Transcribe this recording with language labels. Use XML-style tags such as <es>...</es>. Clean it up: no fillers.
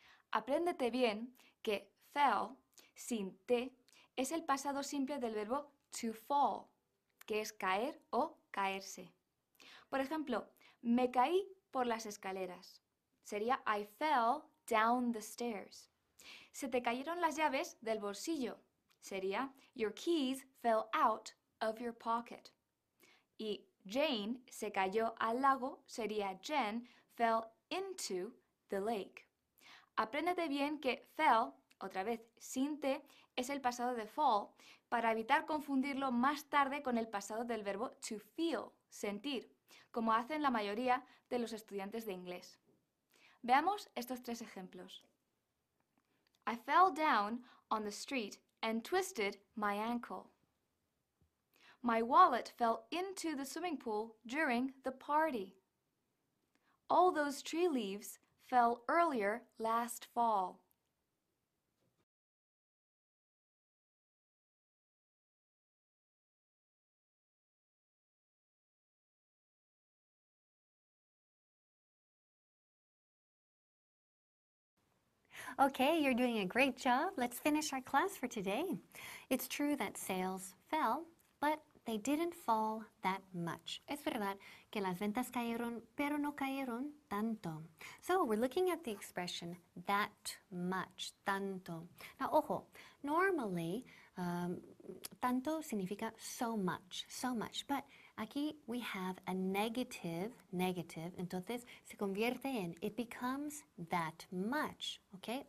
<es>Apréndete bien que fell, sin T, es el pasado simple del verbo to fall, que es caer o caerse. Por ejemplo, me caí por las escaleras. Sería</es> <en>I fell down the stairs.</en> <es>Se te cayeron las llaves del bolsillo. Sería</es> <en>your keys fell out of your pocket.</en> <es>Y Jane se cayó al lago. Sería</es> <en>Jen fell into the lake.</en> <es>Apréndete bien que fell, otra vez sin T, es el pasado de fall, para evitar confundirlo más tarde con el pasado del verbo to feel, sentir, como hacen la mayoría de los estudiantes de inglés. Veamos estos tres ejemplos.</es> <en>I fell down on the street and twisted my ankle. My wallet fell into the swimming pool during the party. All those tree leaves fell earlier last fall. Okay, you're doing a great job. Let's finish our class for today. It's true that sales fell, but they didn't fall that much.</en> <es>Es verdad que las ventas cayeron, pero no cayeron tanto.</es> <en>So we're looking at the expression that much, tanto. Now,</en> <es>ojo,</es> <en>normally,</en> <es>tanto significa</es> <en>so much, but</en> <es>aquí</es> <en>we have a negative,</en> <es>entonces se convierte en,</es> <en>it becomes that much, okay?</en>